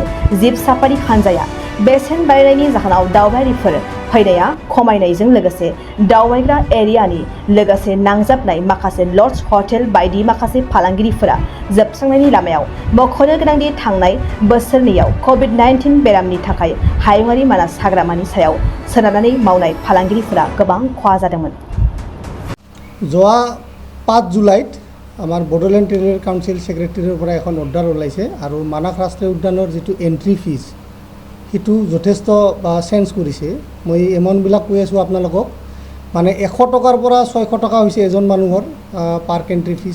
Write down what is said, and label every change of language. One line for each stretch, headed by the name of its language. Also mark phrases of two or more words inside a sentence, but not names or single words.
Bodo: जिप साफारि हानजाया बेसेन बारायनायनि जाहोनाव दावबायारिफोर फैनाया खमायनायजों लोगोसे दावबायग्रा एरियानि लोगोसे नांजाबनाय माखासे
English: lodge hotel
Bodo: बायदि माखासे फालांगिरिफोरा जोबस्रांनायनि लामायाव मख'नो गोनांदि थांनाय बोसोरनैयाव कभिड-19 बेरामनि थाखाय हायुङारि मानास हाग्रामानि सायाव सोनारनानै मावनाय फालांगिरिफोरा गोबां खहा जादोंमोन।
Assamese: যোৱা 5 জুলাইত আমাৰ বড়োলেণ্ড টেৰিটৰিয়েল কাউন্সিল সেক্ৰেটাৰীৰ পৰা এখন অৰ্ডাৰ ওলাইছে আৰু মানাস ৰাষ্ট্ৰীয় উদ্যানৰ যিটো
English: entry fees
Assamese: সেইটো যথেষ্ট চেঞ্জ কৰিছে। মই এমাউণ্টবিলাক কৈ আছোঁ আপোনালোকক, মানে 100 টকাৰ পৰা 600 টকা হৈছে এজন মানুহৰ
English: park entry fees.